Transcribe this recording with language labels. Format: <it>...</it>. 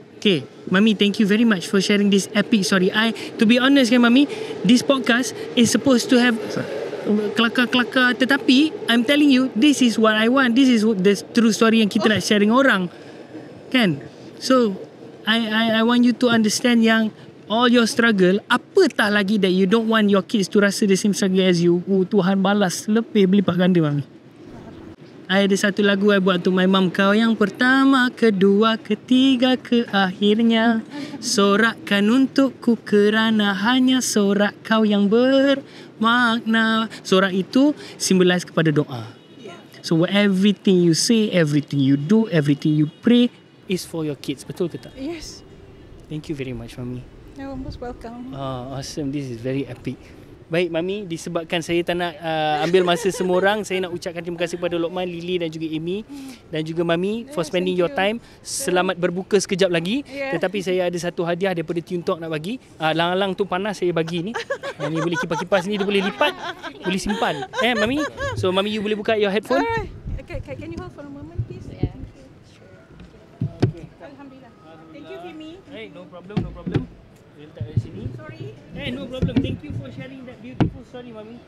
<en>Okay, Mami, thank you very much for sharing this epic story. To be honest kan, Mami, this podcast is supposed to have kelakar-kelakar, tetapi I'm telling you, this is what I want. This is the true story</en> <ms>yang kita nak</ms> <en>sharing orang. Kan? So, I want you to understand yang all your struggle,</en> <ms>apatah lagi</ms> <en>that you don't want your kids to rasa the same struggle as you.</en> <ms>Tuhan balas lebih berlipat ganda, Mami. I ada satu lagu I buat untuk</ms> <en>my mum.</en> <ms>Kau yang pertama, kedua, ketiga, ke akhirnya. Sorakkan untukku kerana hanya sorak kau yang bermakna. Sorak itu symbolize kepada doa.</ms> <en>So everything you say, everything you do, everything you pray is for your kids.</en> <ms>Betul ke tak?</ms> <en>Yes. Thank you very much, Mami. You're most welcome.</en> <ms>Awesome.</ms> <en>This is very epic.</en> <ms>Baik, Mami, disebabkan saya tak nak ambil masa semua orang, saya nak ucapkan terima kasih kepada Lokman, Lily dan juga Amy dan juga Mami</ms> <en>for spending your time.</en> <ms>Selamat berbuka sekejap lagi. Tetapi saya ada satu hadiah daripada Tune Talk nak bagi. Lang-lang tu panas, saya bagi ni. Ni boleh kipas-kipas ni, dia boleh lipat, boleh simpan.</ms> <en>Mami? So, Mami, you</en> <ms>boleh buka</ms> <en>your headphone? Okay, can you hold for a moment, please? Yeah. Okay. Alhamdulillah. Thank you, Fimi. Hey, no problem. We'll</en> <ms>letak dari sini.</ms> <en>Sorry. Hey, no problem. Thank you for sharing that beautiful story, Mami.</en>